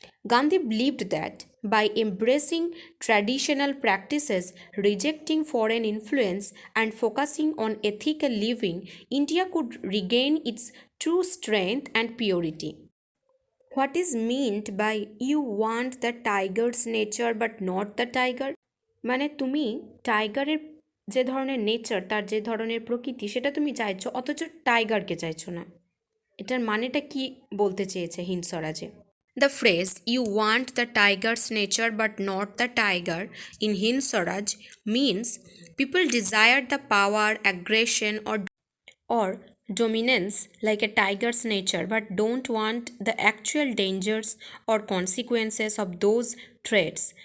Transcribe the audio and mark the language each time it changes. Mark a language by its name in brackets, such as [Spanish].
[English] Gandhi believed that by embracing traditional practices, rejecting foreign influence, and focusing on ethical living, India could regain its true strength and purity. What is meant by you want the tiger's nature but not the tiger? [Bangla] মানে তুমি টাইগারের যে ধরনের nature, তার যে ধরনের প্রকৃতি, সেটা তুমি চাইছো, অথচ টাইগারকে চাইছো না। এটার মানেটা কি বলতে চেয়েছে Hind স্বরাজে? [English] The phrase "you want the tiger's nature but not the tiger" in Hind Swaraj means people desire the power, aggression, or dominance like a tiger's nature but don't want the actual dangers or consequences of those traits.